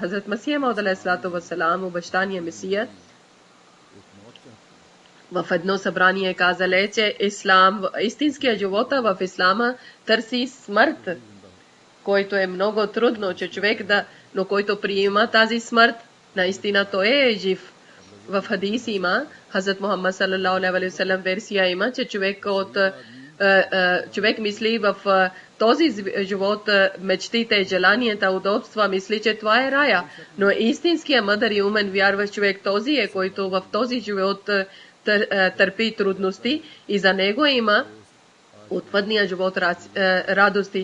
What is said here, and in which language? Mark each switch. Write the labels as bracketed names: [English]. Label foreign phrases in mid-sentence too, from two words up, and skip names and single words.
[Bulgarian] Хазрат Масия Мауд [Arabic] عليه الصلاة والسلام, [Bulgarian] обещания Месия, в едно събрание казале, че истинския живот в ислама търси смърт, който е много трудно, че човек но който приема тази смърт, наистина той е жив. В хадис има, Хазрат Мухаммад [Arabic] صلى الله عليه وسلم [Bulgarian] версия има, че човек мисли в този живот, мечтите, желанията, удобства, мисли, че това е рая. Но истинския мъдър и умен вярващ човек този е, който в този живот търпи трудности и за него има отвъдния живот радости.